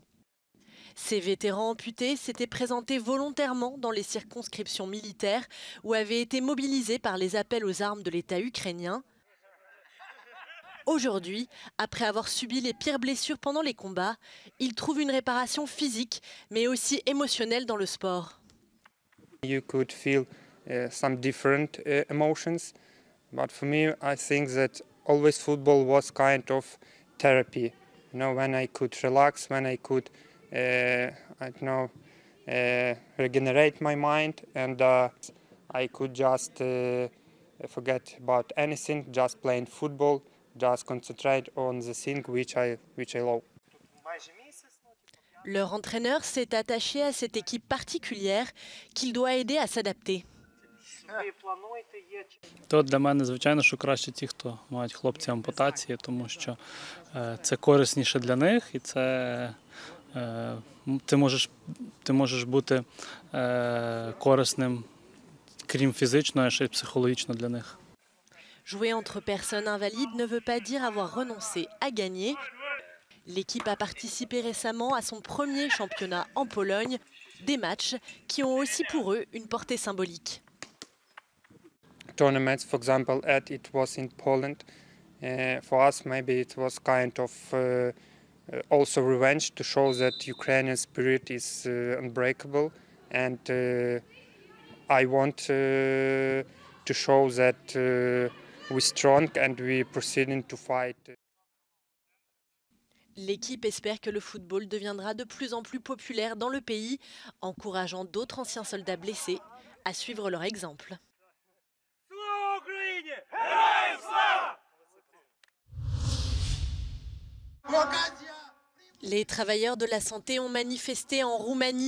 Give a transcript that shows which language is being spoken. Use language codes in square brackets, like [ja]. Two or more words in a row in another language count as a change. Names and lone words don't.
[fr] Ces vétérans amputés s'étaient présentés volontairement dans les circonscriptions militaires où avaient été mobilisés par les appels aux armes de l'État ukrainien. Aujourd'hui, après avoir subi les pires blessures pendant les combats, ils trouvent une réparation physique, mais aussi émotionnelle dans le sport. [en] You could feel some different emotions. But for me, I think that always football was kind of therapy. You know, when I could relax, when I could, regenerate my mind, and I could just forget about anything, just playing football, just concentrate on the thing which I love. [fr] Leur entraîneur s'est attaché à cette équipe particulière qu'il doit aider à s'adapter. [uk] То для мене, звичайно, що краще ті, хто мають хлопці ампутації, тому що це корисніше для них, і це ти можеш бути корисним, крім фізичного, ще й психологічно для них. [fr] Jouer entre personnes invalides ne veut pas dire avoir renoncé à gagner. L'équipe a participé récemment à son premier championnat en Pologne, des matchs qui ont aussi pour eux une portée symbolique. [en] Tournaments, for example, it was in Poland. For us, maybe it was kind of also revenge to show that Ukrainian spirit is unbreakable, and I want to show that we're strong and we're proceeding to fight. [fr] L'équipe espère que le football deviendra de plus en plus populaire dans le pays, encourageant d'autres anciens soldats blessés à suivre leur exemple. Les travailleurs de la santé ont manifesté en Roumanie.